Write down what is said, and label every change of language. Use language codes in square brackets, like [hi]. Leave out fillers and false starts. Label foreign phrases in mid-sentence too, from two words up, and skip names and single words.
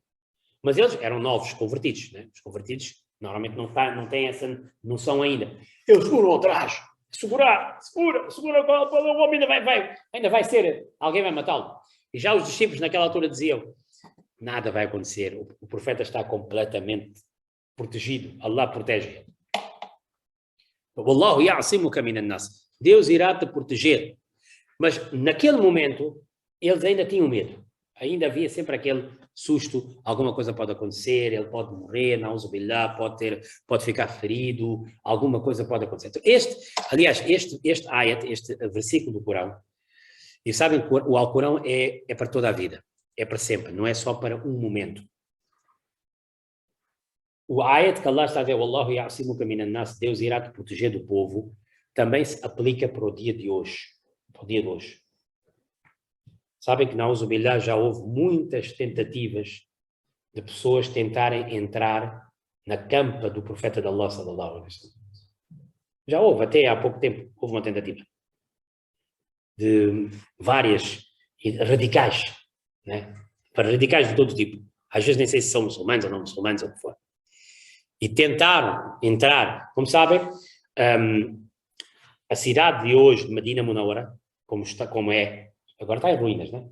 [pt] Mas eles eram novos convertidos, né? Os convertidos normalmente não têm essa noção ainda. Eles foram atrás, segura, o homem ainda vai ser, alguém vai matá-lo. E já os discípulos naquela altura diziam: nada vai acontecer, o profeta está completamente protegido, Allah protege ele. [ar] والله يعصمك من الناس. [pt] Deus irá te proteger. Mas naquele momento eles ainda tinham medo. Ainda havia sempre aquele susto: alguma coisa pode acontecer, ele pode morrer, na'uzubillah, pode ficar ferido, alguma coisa pode acontecer. Então, este ayat, este versículo do Corão, e sabem que o Alcorão é para toda a vida, é para sempre, não é só para um momento. O ayat que Allah está a dizer: [ar] والله يعصمك من الناس, [pt] Deus irá te proteger do povo, também se aplica para o dia de hoje. Para o dia de hoje. Sabem que na na'uzubillah já houve muitas tentativas de pessoas tentarem entrar na campa do profeta de Allah [ar] صلى الله عليه وسلم. [pt] Já houve, até há pouco tempo, houve uma tentativa de várias radicais, né? Para radicais de todo tipo. Às vezes nem sei se são muçulmanos ou não muçulmanos ou o que for. E tentaram entrar, como sabem, a cidade de hoje, de Medina Munawara, como é, agora está em ruínas, né?